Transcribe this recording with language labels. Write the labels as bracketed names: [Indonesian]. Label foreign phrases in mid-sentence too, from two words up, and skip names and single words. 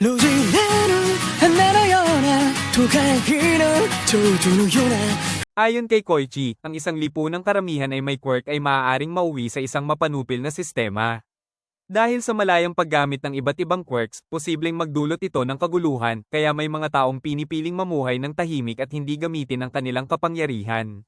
[Japanese] 路地裏の花のような都会の蝶々のような [Filipino] Ayon kay Koichi, ang isang lipunang karamihan ay may quirk ay maaaring mauwi sa isang mapanupil na sistema. Dahil sa malayang paggamit ng iba't ibang quirks, posibleng magdulot ito ng kaguluhan, kaya may mga taong pinipiling mamuhay ng tahimik at hindi gamitin ang kanilang kapangyarihan.